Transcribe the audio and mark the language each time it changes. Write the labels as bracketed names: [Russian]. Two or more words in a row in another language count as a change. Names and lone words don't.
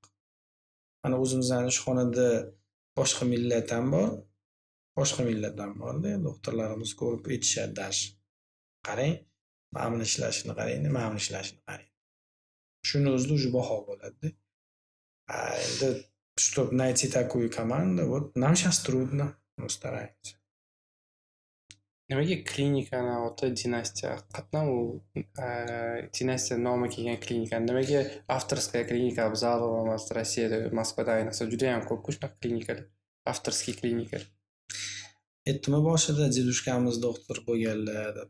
[Uzbek] Mana o'zimizning ishxonada boshqa millat ham bor. Boshqa millatdan borda, doktorlarimiz ko'rib aytishadi dash. Qarang, ma'mul ishlashini qarang. Shuni o'zida уже baho bo'ladi. [Russian] Endi чтобы найти такую команду, вот нам сейчас трудно, но стараемся. [Uzbek] Nimaga klinikani oti dinastiya? Qatnan u dinastiya nomi kelgan klinika. Nimaga avtorskaya klinika Abzalova emas, Rossiyada, Moskvada ayniqsa juda ham ko'p shunaqa klinikalar, avtorskiy klinikalar. Aytdim boshida dedushkamiz doktor bo'lganlar deb.